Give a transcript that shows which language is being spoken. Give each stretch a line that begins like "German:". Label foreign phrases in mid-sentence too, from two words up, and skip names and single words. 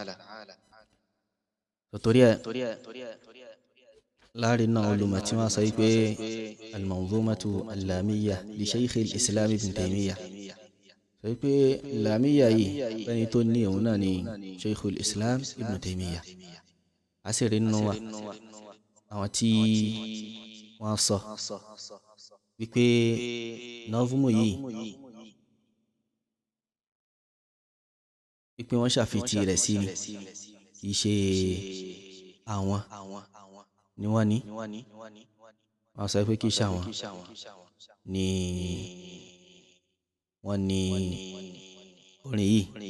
Yoruba: torí ẹ̀ láàrin náà olùmọ̀ tí wọ́n sọ wípé al-manzumatu al-lamiyya li Sheikhil Islam Ibn Taymiyyah sọ wípé lamiyya yìí ẹni tó ní òun náà ni Sheikhul Islam Ibn Taymiyyah. a sì rí nínú wa àwọn tí wọ́n sọ wípé nọ́ọ̀fùmù yìí wípé wọ́n ṣàfitì rẹ̀ sí ni kì í ṣe àwọn ni wọ́n ní wọ́n sọ pé kì í ṣe àwọn ni wọ́n ní orin yìí.